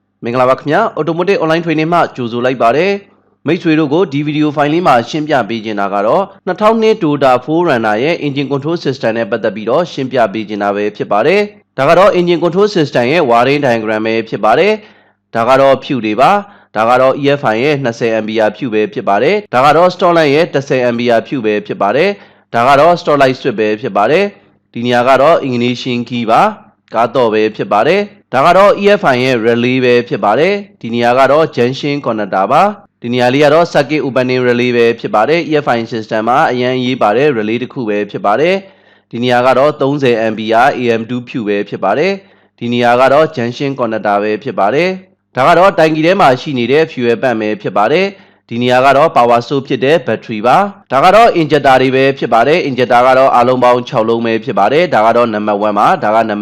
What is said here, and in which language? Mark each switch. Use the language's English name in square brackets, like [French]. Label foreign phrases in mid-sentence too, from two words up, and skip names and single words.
[Burmese] မင်္ဂလာပါခင်ဗျာ [English] automotive online training [Burmese] မှာကြိုဆိုလိုက်ပါတယ်မိတ်ဆွေတို့ကိုဒီဗီဒီယိုဖိုင်လေးမှာရှင်းပြပေးချင်တာကတော့2002 Toyota 4Runner ရဲ့ [English] engine control system [Burmese] နဲ့ပတ်သက်ပြီးတော့ရှင်းပြပေးချင်တာပဲဖြစ်ပါတယ်ဒါကတော့ [English] engine control system [Burmese] ရဲ့ [English] wiring diagram [Burmese] ပဲဖြစ်ပါတယ်ဒါကတော့ဖြူတွေပါဒါကတော့ EFI ရဲ့ 20A ဖြူပဲဖြစ်ပါတယ်ဒါကတော့ [English] stock light [Burmese] ရဲ့ 10A ဖြူပဲဖြစ်ပါတယ်ဒါကတော့ [English] stock light switch [Burmese] ပဲဖြစ်ပါတယ်ဒီနေရာကတော့ [English] ignition key [Burmese] ပါကားတော့ပဲဖြစ်ပါတယ်ဒါကတော့ EFI ရဲ့ relay ပဲဖြစ်ပါတယ်ဒီနေရာကတော့ [English] junction connector [Burmese] ပါဒီနေရာလေးကတော့ [English] circuit opening relay [Burmese] ပဲဖြစ်ပါတယ် [English] EFI system [Burmese] မှာအ ရင်ရေးပါတယ် relay တစ်ခုပဲဖြစ်ပါတယ်ဒီနေရာကတော့ 30A AM2 ဖြူပဲဖြစ်ပါတယ်ဒီနေရာကတော့ [English] junction connector [Burmese] ပဲဖြစ်ပါတယ်ဒါကတော့တိုင်ကီထဲမှာရှိနေတဲ့ [English] fuel pump [Burmese] ပဲဖြစ်ပါတယ်ဒီနေရာကတော့ [English] power source [Burmese] ဖြစ်တဲ့ battery ပါဒါကတော့ injector တွေပဲဖြစ်ပါတယ် injector ကတော့အားလုံးပေါင်း6လုံးပဲဖြစ်ပါတယ်ဒါကတော့ number 1 ပါဒါက number